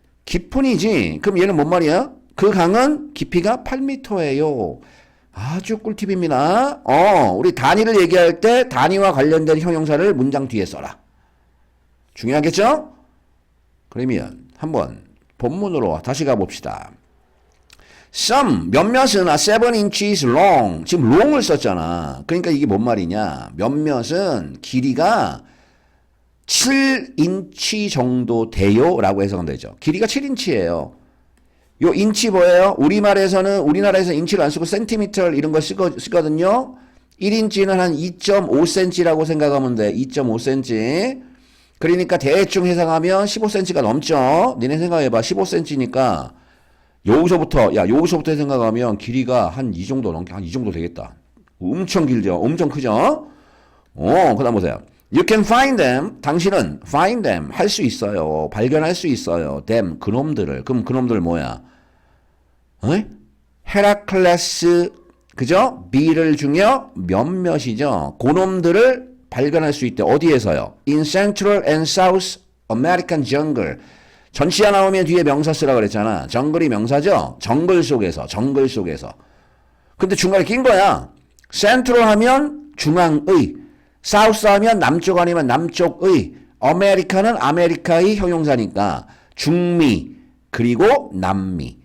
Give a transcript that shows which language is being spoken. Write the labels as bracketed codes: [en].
[ko] 깊은이지. 그럼 얘는 뭔 말이야? 그 강은 깊이가 8m예요. 아주 꿀팁입니다. 우리 단위를 얘기할 때 단위와 관련된 형용사를 문장 뒤에 써라. 중요하겠죠? 그러면 한번 본문으로 다시 가봅시다. [en] Some, [ko] 몇몇은 [en] 7 inches long. [ko] 지금 long을 썼잖아. 그러니까 이게 뭔 말이냐. 몇몇은 길이가 7인치 정도 돼요. 라고 해석은 되죠. 길이가 7인치예요. 요 인치 뭐예요? 우리나라에서 인치를 안 쓰고 센티미터 이런 거 쓰거든요. 1인치는 한 2.5cm라고 생각하면 돼. 2.5cm. 그러니까 대충 해석하면 15cm가 넘죠. 니네 생각해봐. 15cm니까 여기서부터 생각하면 길이가 한 이 정도 넘게, 한 이 정도 되겠다. 엄청 길죠? 엄청 크죠? 그 다음 보세요. [en] You can find them. [ko] 당신은 [en] find them. [ko] 할 수 있어요. 발견할 수 있어요. them. 그놈들을. 그럼 그놈들 뭐야? 헤라클레스, 그죠? B를 중요 몇몇이죠. 그놈들을 발견할 수 있대. 어디에서요? [en] In Central and South American Jungle. [ko] 전치사 나오면 뒤에 명사 쓰라 그랬잖아. 정글이 명사죠? 정글 속에서. 근데 중간에 낀 거야. Central 하면 중앙의, South 하면 남쪽 아니면 남쪽의, America는 아메리카의 형용사니까 중미 그리고 남미.